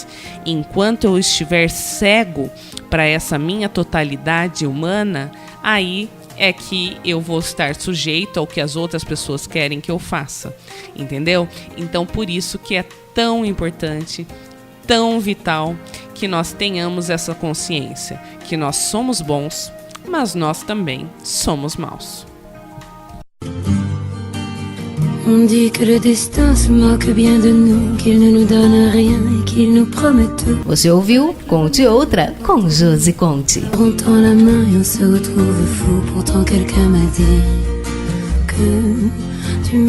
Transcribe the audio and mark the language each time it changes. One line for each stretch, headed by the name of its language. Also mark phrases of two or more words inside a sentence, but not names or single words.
Portuguese: Enquanto eu estiver cego para essa minha totalidade humana, aí é que eu vou estar sujeito ao que as outras pessoas querem que eu faça. Entendeu? Então, por isso que é tão importante, tão vital, que nós tenhamos essa consciência, que nós somos bons, mas nós também somos maus.
French: On dit que le destin se moque bien de nous, qu'il ne nous donne rien et qu'il nous promet tout.
Portuguese: Você ouviu Conte Outra com Josi Conte.
French: On tend la main et on se retrouve fou. Pourtant quelqu'un m'a dit que tu m'aimes encore.